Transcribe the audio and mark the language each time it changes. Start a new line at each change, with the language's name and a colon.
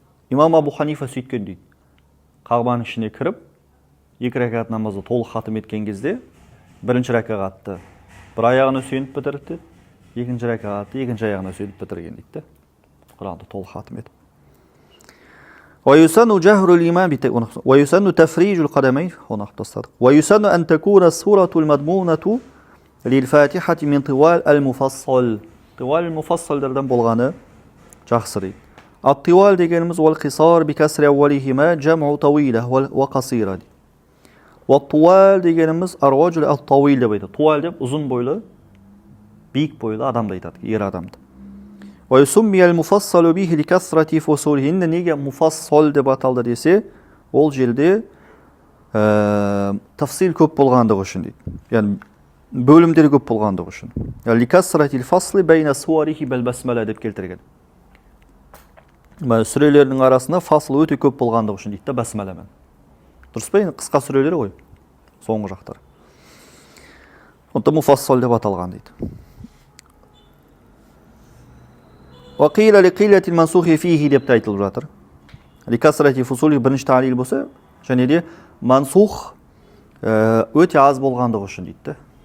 Kazakh: Имам Абу Ханифа сөйткен дейді. Қағбаның ішіне кіріп, 2 рәкат намазды толық хатым еткен кезде, бірінші рәкатты бір аяғына сүйеніп бітірді, екінші рәкатты екінші аяғына сүйеніп бітірген дейді. Құранды толық хатым етіп.
Arabic: ويسن جهر الإمام ويسن تفريج القدمين ويسن أن تكون السورة المضمونة للفاتحة من طوال المفصل. طوال المفصل
Kazakh: درдан болғаны жақсы дейді.
Arabic: الطوال
Kazakh: дегеніміз
Arabic: والقصار بكسر أولهما جمع طويلة وقصيرة. والطوال
Kazakh: дегеніміз
Arabic: الرجل الطويل
Kazakh: деп айтады. Туал деп ұзын бойлы, биік бойлы адамды айтады, ер адамды.
Arabic: ويسمي المفصل به لكثرة فصوله.
Kazakh: Неге mufassal деп аталды десе, ол жерде тафсил көп болғандығы үшін дейді. Яғни бөлімдері көп болғандығы үшін.
Arabic: لكثرة الفصل بين سوره بالبسملة
Kazakh: деп келтірген. Сүрелердің арасында фасл өте көп болғандығы үшін дейді, басмаламен. Дұрыс па? Қысқа сүрелер ғой, соңғы жақтар. Онда mufassal деп аталған дейді.
Arabic: وقيل لقلة المنسوخ فيه
Kazakh: деп те айтылып жатыр.
Arabic: لكثرة فصوله
Kazakh: бірінші تعليل болса, және де мансух өте аз болғандығы үшін дейді.